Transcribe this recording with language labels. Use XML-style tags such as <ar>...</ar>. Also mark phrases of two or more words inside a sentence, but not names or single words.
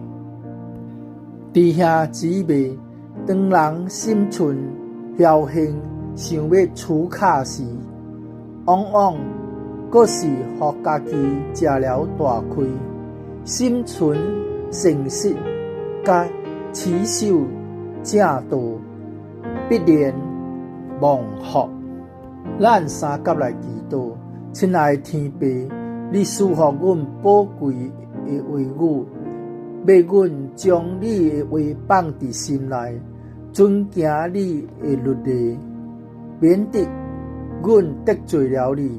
<nan>弟兄姊妹，當人心存僥倖，想要出卡時，往往閣是互家己吃了大虧。心存誠實甲持守正道，必然蒙福。咱三甲來祈禱，親愛的天父，你賜予阮寶貴的話語，要阮將你的話放佇心內，遵行你的律例，免得阮得罪了你。</nan>